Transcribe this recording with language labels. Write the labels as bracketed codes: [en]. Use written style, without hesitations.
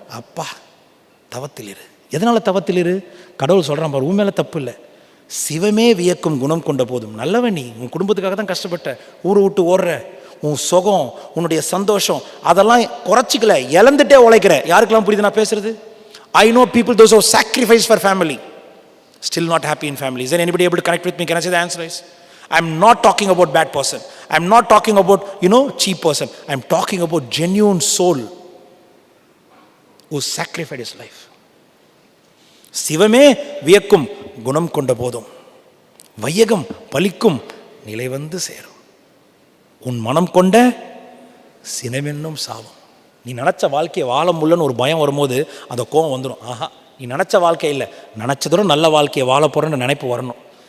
[ta] அப்பா தவத்தில் இரு. எதனால் தவத்தில் இரு? கடவுள் சொல்கிறான் பாரு, உன் மேலே தப்பு இல்லை. சிவமே வியக்கும் குணம் கொண்ட போதும். நல்லவன் நீ, உன் குடும்பத்துக்காக தான் கஷ்டப்பட்ட, ஊரை விட்டு ஓடுற, உன் சுகம், உன்னுடைய சந்தோஷம் அதெல்லாம் குறைச்சிக்கல, இழந்துட்டே உழைக்கிற. யாருக்கெல்லாம் புரியுது நான் பேசுறது? [en] I know people those who sacrifice for family still not happy in family. Is there anybody able to connect with me? Can I say the answer is? I'm not talking about bad person. I'm not talking about, cheap person. I'm talking about genuine soul who sacrificed his life. [ta] சிவமே வியக்கும் குணம் கொண்ட போதும் வையகம் பலிக்கும் நிலை வந்து சேரும். உன் மனம் கொண்ட சினமென்னும் சாபம். நீ நினச்ச வாழ்க்கையை வாழ முடியலன்னு ஒரு பயம் வரும்போது அந்த கோபம் வந்துடும். ஆஹா, நீ நினச்ச வாழ்க்கை இல்லை, நினச்சதோட நல்ல வாழ்க்கையை வாழ போகிறேன்னு நினைப்பு வரணும்.